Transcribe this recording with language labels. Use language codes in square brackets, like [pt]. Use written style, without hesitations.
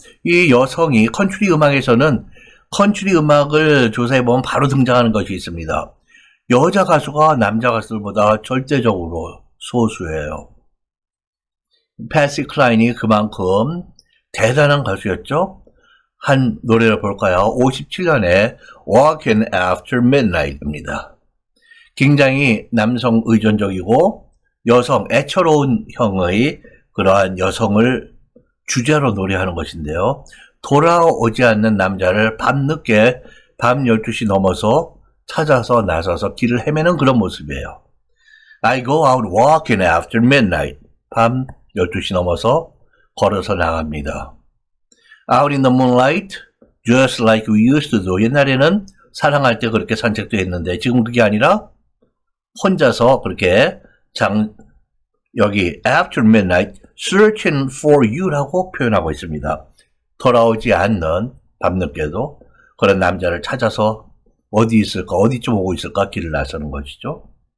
[ko] 이 여성이 컨트리 음악에서는 컨트리 음악을 조사해보면 바로 등장하는 것이 있습니다. 여자 가수가 남자 가수들보다 절대적으로 소수예요. 패시 클라인이 그만큼 대단한 가수였죠. 한 노래를 볼까요? 57년에 Walking After Midnight입니다. 굉장히 남성 의존적이고 여성 애처로운 형의 그러한 여성을 주제로 노래하는 것인데요. 돌아오지 않는 남자를 밤늦게 밤 12시 넘어서 찾아서 나서서 길을 헤매는 그런 모습이에요. [en] I go out walking after midnight. [ko] 밤 12시 넘어서 걸어서 나갑니다. [en] Out in the moonlight, just like we used to do. [ko] 옛날에는 사랑할 때 그렇게 산책도 했는데 지금 그게 아니라 혼자서 그렇게 여기 [en] after midnight, searching for you [ko] 라고 표현하고 있습니다. 돌아오지 않는 밤늦게도 그런 남자를 찾아서 어디 있을까, 어디쯤 오고 있을까 길을 나서는 것이죠.